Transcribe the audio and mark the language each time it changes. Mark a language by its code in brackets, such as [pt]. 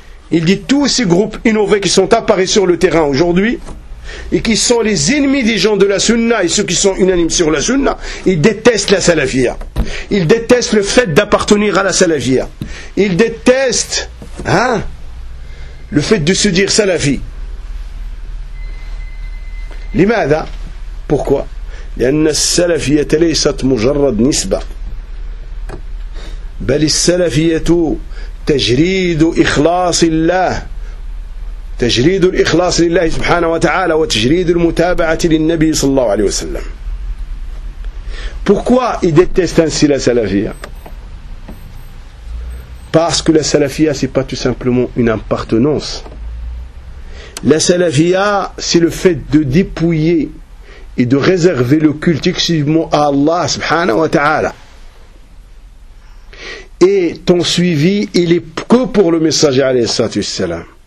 [fr] Il dit tous ces groupes innovés qui sont apparus sur le terrain aujourd'hui, et qui sont les ennemis des gens de la Sunna, et ceux qui sont unanimes sur la Sunna, ils détestent la Salafia. Ils détestent le fait d'appartenir à la Salafia. Ils détestent, le fait de se dire salafi. [ar] لماذا؟ [fr] Pourquoi؟ [ar] لأن السلفية ليست مجرد نسبة بل السلفية تجريد إخلاص الله تجريد الإخلاص لله سبحانه وتعالى وتجريد المتابعة للنبي صلى الله عليه وسلم [fr] Pourquoi il déteste ainsi la salafia? Parce que la salafia, ce n'est pas tout simplement une appartenance. La salafia, c'est le fait de dépouiller et de réserver le culte exclusivement à Allah, subhanahu wa ta'ala. Et ton suivi, il n'est que pour le messager, alayhi salam.